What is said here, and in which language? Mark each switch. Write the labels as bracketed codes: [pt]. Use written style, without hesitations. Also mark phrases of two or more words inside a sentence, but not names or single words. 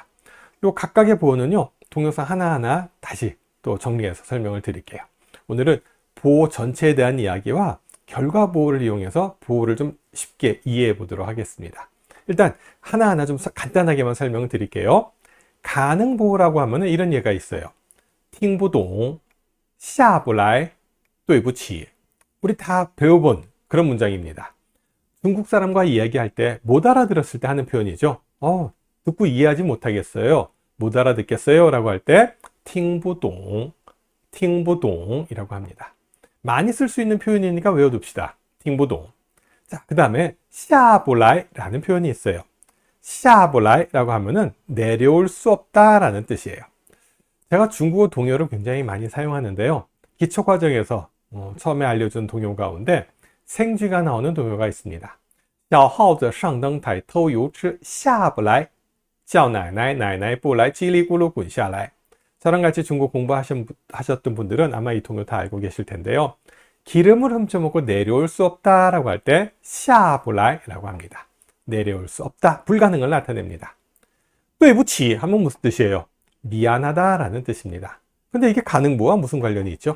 [ko] 요 각각의 보호는요, 동영상 하나하나 다시 또 정리해서 설명을 드릴게요. 오늘은 보호 전체에 대한 이야기와 결과보호를 이용해서 보호를 좀 쉽게 이해해 보도록 하겠습니다. 일단 하나하나 좀 간단하게만 설명을 드릴게요. 가능보호라고 하면 이런 예가 있어요. [zh] 听不懂,下不来,对不起. [ko] 우리 다 배워본 그런 문장입니다. 중국 사람과 이야기할 때 못 알아들었을 때 하는 표현이죠. 듣고 이해하지 못하겠어요. 못 알아듣겠어요 라고 할 때 [zh] 听不懂, 听不懂 [ko] 이라고 합니다. 많이 쓸 수 있는 표현이니까 외워둡시다. [zh] 听不懂. [ko] 자, 그 다음에 下不来 라는 표현이 있어요. 下不来라고 하면은 내려올 수 없다 라는 뜻이에요. 제가 중국어 동요를 굉장히 많이 사용하는데요. 기초 과정에서 처음에 알려준 동요 가운데 생쥐가 나오는 동요가 있습니다. [zh] 小耗子上灯台偷油吃下不来叫奶奶奶奶不来叽里咕噜滚下来 [ko] 저랑 같이 중국 공부하셨던 분들은 아마 이 동요 다 알고 계실 텐데요. 기름을 훔쳐먹고 내려올 수 없다 라고 할 때 下不来 라고 합니다. 내려올 수 없다, 불가능을 나타냅니다. 对不起 하면 무슨 뜻이에요? 미안하다 라는 뜻입니다. 근데 이게 가능보와 무슨 관련이 있죠?